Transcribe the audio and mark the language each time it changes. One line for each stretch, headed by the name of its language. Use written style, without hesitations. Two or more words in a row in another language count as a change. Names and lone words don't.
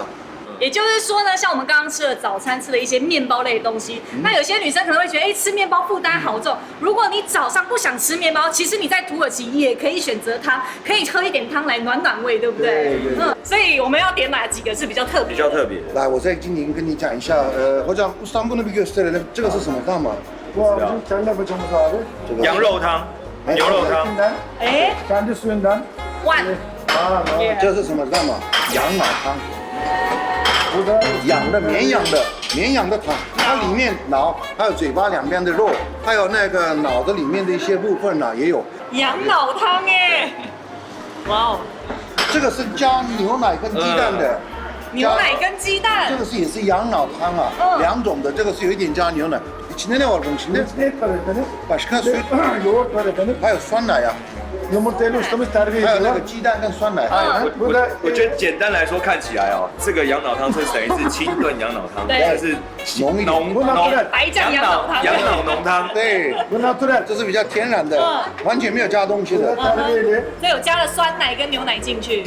Chinese: 也就是说呢，像我们刚刚吃的早餐吃的一些面包类的东西，那有些女生可能会觉得，吃面包负担好重。如果你早上不想吃面包，其实你在土耳其也可以选择汤，可以喝一点汤来暖暖胃，对不对？对。所以我们要点哪几个是比较特别？比较特别。来，我在今年跟你讲一下，
Turkish: hocam İstanbul'u bir gösterelim.
Chinese: 这个是什么汤嘛？羊肉汤，牛肉汤。
Turkish: kendi suyundan.
Chinese: 这是什么蛋嘛？羊脑汤。养的绵羊的汤，它里面脑还有嘴巴两边的肉，还有那个脑子里面的一些部分呢也有。羊脑汤耶！哇哦，这个是加牛奶跟鸡蛋的。牛奶跟鸡蛋。这个是也是羊脑汤啊，2种的，这个是有一点加牛奶。
Turkish: içinde ne var bunun içinde? Başka süt, yoğurt var efendim.
Chinese: 还有酸奶啊。
Turkish: Yumurtayla ustamız terbiye ediyor.
Chinese: 还有那个鸡蛋跟酸奶。我觉得简单来说，看起来哦，这个羊脑汤是等于是清炖羊脑汤，但是浓白酱羊脑汤，羊脑浓汤。对，这是比较天然的，完全没有加东西的。所以有加了酸奶跟牛奶进去。